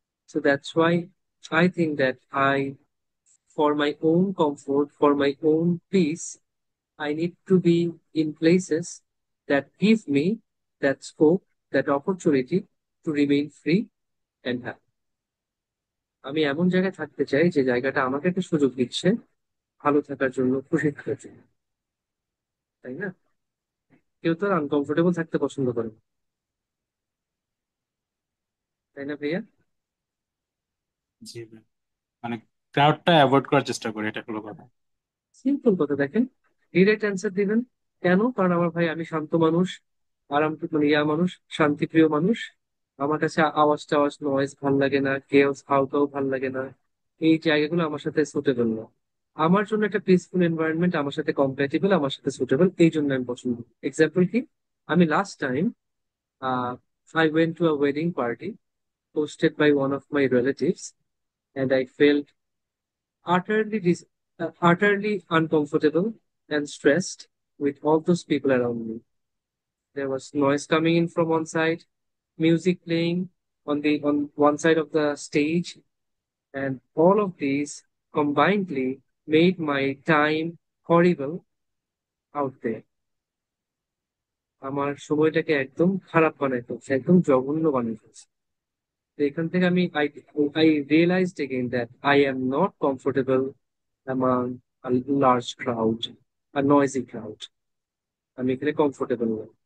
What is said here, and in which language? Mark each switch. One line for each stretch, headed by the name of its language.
English: So that's why I think that for my own comfort, for my own peace, I need to be in places that give me that scope, that opportunity to remain free and happy.
Bangla: আমি এমন জায়গায় থাকতে চাই যে জায়গাটা আমাকে একটা সুযোগ দিচ্ছে ভালো থাকার জন্য, খুশি থাকার জন্য, তাই না? কেউ তো আনকমফোর্টেবল থাকতে পছন্দ করে না, তাই না ভাইয়া? জি ভাই। মানে ক্রাউডটা অ্যাভয়েড করার চেষ্টা করি, এটা হলো কথা। সিম্পল কথা, দেখেন, ডিরেক্ট অ্যান্সার দিবেন। কেন? কারণ আমার ভাই আমি শান্ত মানুষ, আরাম মানে ইয়া মানুষ, শান্তিপ্রিয় মানুষ। আমার কাছে আওয়াজ টাওয়াজ নয়েজ ভাল লাগে না, কেওস হাউকাও ভাল লাগে না। এই জায়গাগুলো আমার সাথে সুটেবল না। আমার জন্য একটা পিসফুল এনভায়রনমেন্ট আমার সাথে কম্প্যাটিবল, আমার সাথে সুটেবল, এই জন্য আমি পছন্দ করি।
English: example
Bangla: কি, আমি
English: Last time I went to a wedding party hosted by one of my relatives, and I felt utterly utterly uncomfortable and stressed with all those people around me. There was noise coming in from one side, music playing on one side of the stage, and all of these combinedly made my time horrible out there.
Bangla: আমার সময়টাকে একদম খারাপ বানাই ফেলছে, একদম জঘন্য বানিয়ে ফেলছে। তো এখান থেকে
English: I realized again that I am not comfortable among a large crowd, a noisy crowd.
Bangla: আমি এখানে কমফোর্টেবল নই।